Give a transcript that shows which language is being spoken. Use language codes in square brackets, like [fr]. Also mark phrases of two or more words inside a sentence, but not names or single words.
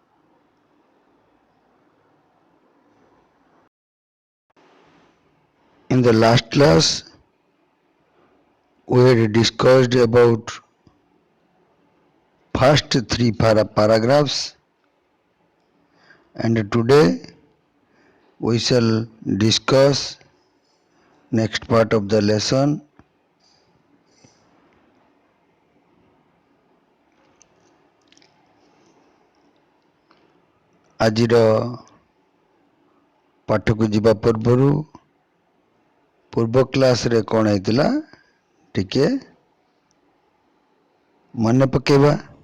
[en] In the last class, we had discussed about first three paragraphs, and today we shall discuss next part of the lesson. [or] ଆଜିର ପାଠକୁ ଯିବା ପୂର୍ବରୁ ପୂର୍ବ କ୍ଲାସରେ କ'ଣ ହେଇଥିଲା ଟିକେ ମନେ ପକେଇବା।